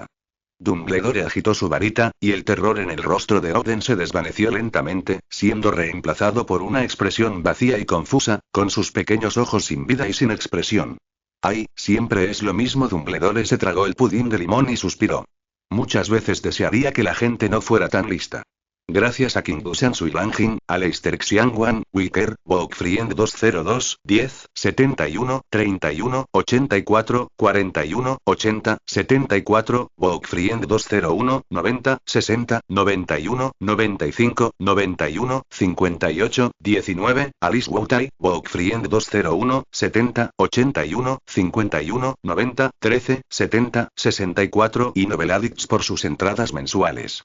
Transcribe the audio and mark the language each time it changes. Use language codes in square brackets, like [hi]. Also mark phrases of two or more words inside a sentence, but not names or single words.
[es] Dumbledore agitó su varita, y el terror en el rostro de Oden se desvaneció lentamente, siendo reemplazado por una expresión vacía y confusa, con sus pequeños ojos sin vida y sin expresión. Ay, siempre es lo mismo. Dumbledore se tragó el pudín de limón y suspiró. Muchas veces desearía que la gente no fuera tan lista. Gracias a Kingusan Suilangin, Aleister Xiangwan, Wicker, Bookfriend 202, 10, 71, 31, 84, 41, 80, 74, Bookfriend 201, 90, 60, 91, 95, 91, 58, 19, Alice Woutai, Bookfriend 201, 70, 81, 51, 90, 13, 70, 64 y Noveladicts por sus entradas mensuales.